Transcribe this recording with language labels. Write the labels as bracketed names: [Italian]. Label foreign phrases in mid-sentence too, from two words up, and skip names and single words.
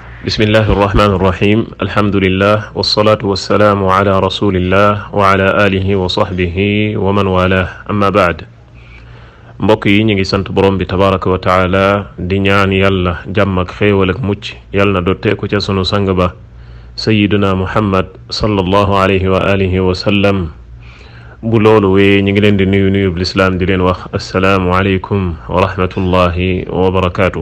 [Arabic] بسم الله الرحمن الرحيم الحمد لله والصلاة والسلام على رسول الله وعلى آله وصحبه ومن والاه أما بعد [Wolof] mbokk yi ñu ngi sant borom bi [Arabic] تبارك وتعالى [Wolof] di ñaan yàlla jàmm ak xéewal ak mucc yàlla na dotteeku ca sunu sang ba [Arabic] سيدنا محمد صلى الله عليه وعلى آله وسلم [Wolof] bu loolu wee ñu ngi leen di nuyu lislaam di leen wax [Arabic] السلام عليكم ورحمة الله وبركاته.